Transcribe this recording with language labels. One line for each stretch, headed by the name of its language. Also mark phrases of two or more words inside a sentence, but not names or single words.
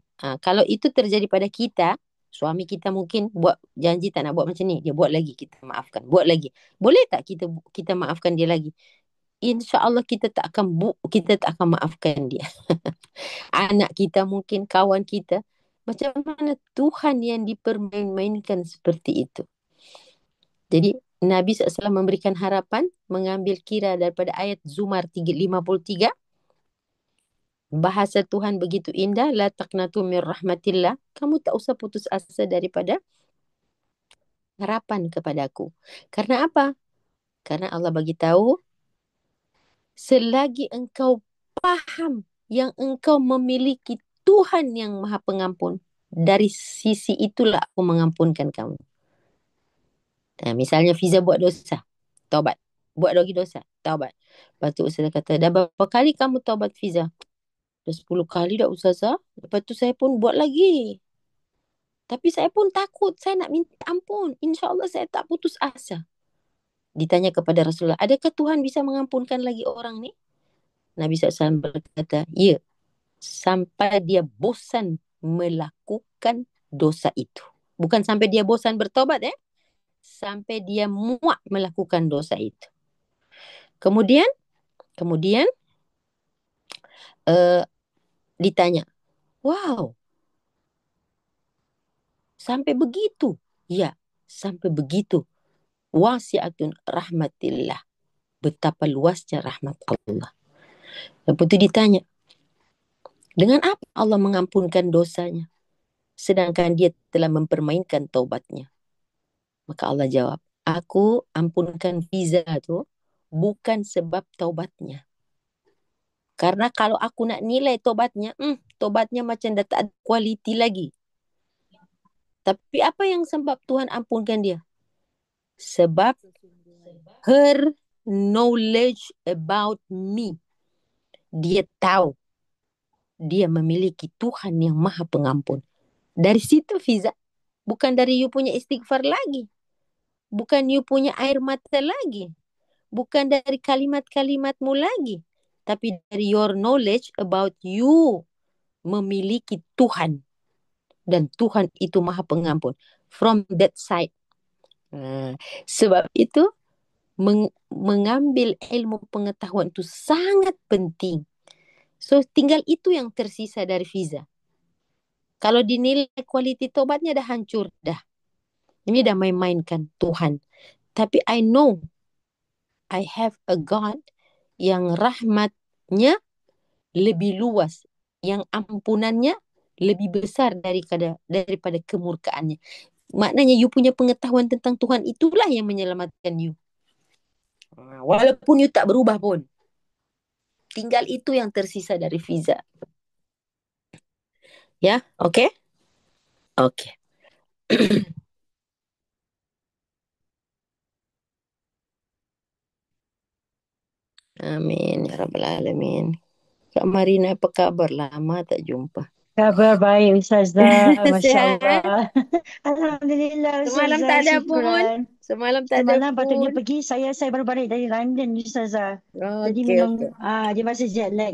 Malay: Kalau itu terjadi pada kita, suami kita mungkin buat janji tak nak buat macam ni. Dia buat lagi, kita maafkan. Buat lagi. Boleh tak kita maafkan dia lagi? InsyaAllah kita tak akan maafkan dia. Anak kita mungkin, kawan kita. Macam mana Tuhan yang dipermain-mainkan seperti itu? Jadi Nabi SAW memberikan harapan, mengambil kira daripada ayat Zumar 53. Bahasa Tuhan begitu indah,
Arabic: لا تقنطوا من رحمة الله.
Malay: Kamu tak usah putus asa daripada harapan kepadaku. Karena apa? Karena Allah bagi tahu, selagi engkau faham yang engkau memiliki Tuhan yang Maha Pengampun, dari sisi itulah aku mengampunkan kamu. Misalnya Fiza buat dosa, taubat. Buat lagi dosa, taubat. Lepas tu Ustazah kata, dah berapa kali kamu taubat Fiza? Dah 10 kali dah Ustazah. Lepas tu saya pun buat lagi. Tapi saya pun takut, saya nak minta ampun. InsyaAllah saya tak putus asa. Ditanya kepada Rasulullah, adakah Tuhan bisa mengampunkan lagi orang ni? Nabi SAW berkata, ya, sampai dia bosan melakukan dosa itu. Bukan sampai dia bosan bertobat sampai dia muak melakukan dosa itu. Kemudian ditanya, wow, sampai begitu? Ya, sampai begitu.
Arabic: واسعة رحمة الله.
Malay: Betapa luasnya rahmat Allah. Lepas itu ditanya, dengan apa Allah mengampunkan dosanya? Sedangkan dia telah mempermainkan taubatnya. Maka Allah jawab, aku ampunkan Fiza tu bukan sebab taubatnya. Karena kalau aku nak nilai taubatnya macam dah tak ada kualiti lagi. Tapi apa yang sebab Tuhan ampunkan dia? Sebab
English: her knowledge about me.
Malay: Dia tahu dia memiliki Tuhan yang Maha Pengampun. Dari situ Fiza, bukan dari you punya istighfar lagi. Bukan you punya air mata lagi. bukan dari kalimat-kalimatmu lagi, tapi dari
English: your knowledge about you
Malay: memiliki Tuhan. Dan Tuhan itu Maha Pengampun.
English: From that side.
Malay: Sebab itu mengambil ilmu pengetahuan itu sangat penting. So tinggal itu yang tersisa dari Fiza. Kalau dinilai kualiti tobatnya dah hancur dah. Ini dah main-mainkan Tuhan. Tapi
English: I know I have a God
Malay: yang rahmatnya lebih luas, yang ampunannya lebih besar daripada kemurkaannya. Maknanya you punya pengetahuan tentang Tuhan itulah yang menyelamatkan you. Walaupun you tak berubah pun. Tinggal itu yang tersisa dari Fiza. Ya, oke? Oke.
Arabic: آمين يا رب العالمين.
Malay: Kak Marina apa kabar? Lama tak jumpa. Kabar baik Ustazah, Masya Sehat? Allah. Alhamdulillah Semalam Ustazah, tak ada pun. syukran. Semalam tak ada Semalam patutnya pun. pergi, saya baru balik dari London Ustazah. Jadi Okey, memang okey. dia masih jet lag.